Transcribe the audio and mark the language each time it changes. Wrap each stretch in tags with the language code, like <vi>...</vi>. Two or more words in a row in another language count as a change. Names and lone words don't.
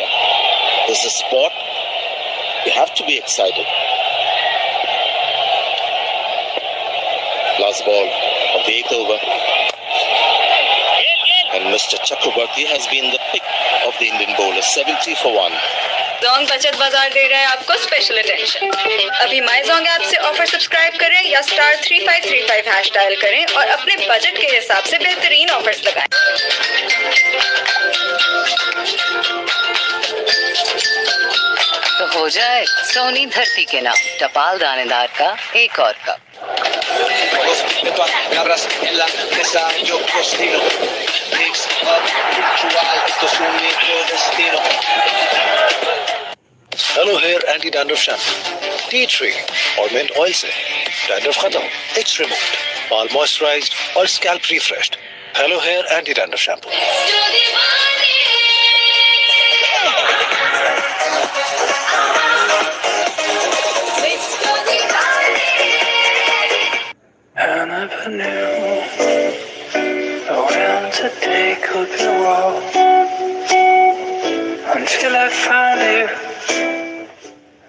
<en>This is a sport. You have to be excited. Last ball of the 8th over. And Mr. Chakraborty has been the pick of the Indian bowler. 70 for 1.</en> <hi>जोंग बचत बाजार दे रहा है आपको</hi> <en>special attention.</en> <hi>अभी माई जोंग ऐप से</hi> <en>offer subscribe</en> <hi>करें या *3535# डायल करें और अपने बजट के हिसाब से बेहतरीन ऑफर्स लगाएं। तो हो जाए सोनी धरती के नाम टपाल दानेदार का एक और कप।</hi> <es>Cabras en la mesa, yo cocino.</es> <en>Mix up,</en> <es>ritual, esto es un micro destino.</es> <en>Hello Hair Anti-Dandruff Shampoo. Tea tree और mint oil से dandruff खत्म, it's removed. All moisturized और scalp refreshed. Hello Hair Anti-Dandruff Shampoo. I never knew when today could be wrong until I find you.</en>